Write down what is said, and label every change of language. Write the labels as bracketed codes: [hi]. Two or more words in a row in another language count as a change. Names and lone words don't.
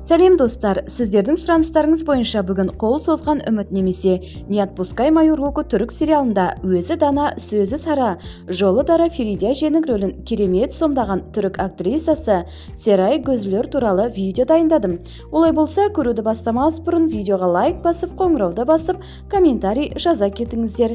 [kk] Сәлем достар, сіздердің сұраныстарыңыз бойынша бүгін қол созған үміт немесе [ru] «Не отпускай мою руку» [kk] түрік сериалында өзі дана, сөзі сара, жолы дара Фериде Әженің рөлін керемет сомдаған түрік актрисасы Серай Gözler туралы видео дайындадым. Олай болса, көруді бастамас бұрын видеоға лайк басып, қоңырауды басып, комментарий жаза кетіңіздер.